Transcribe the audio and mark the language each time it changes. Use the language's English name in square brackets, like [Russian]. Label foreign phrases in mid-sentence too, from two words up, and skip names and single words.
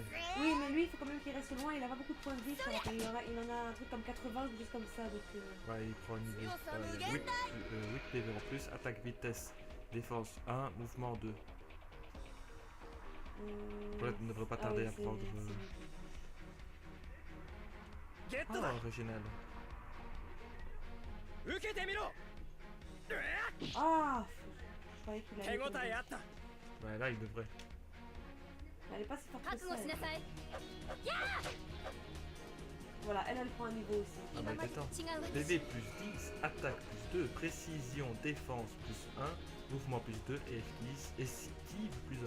[French] Oui, mais lui, il faut quand même qu'il reste loin, il a pas beaucoup de points de vie, je crois. Il en a un truc comme 80 ou juste comme ça, donc... Ouais, il prend un niveau 8 PV en plus, attaque, vitesse, défense 1, mouvement 2. Voilà, tu ne devrais pas tarder à prendre... [Japanese] ゲットだ。 [French] Oh, régional. [Japanese] 受けてみろ。 [French] Ah, je croyais qu'il [Japanese] 手 [French] allait... [Japanese] 応えあった。 [French] Ouais, là, il devrait. Elle est pas si forte que ça. Voilà, elle prend un niveau aussi. Ah bah attends. PV plus 10, attaque plus 2, précision, défense plus 1, mouvement plus 2 et esquive plus 1.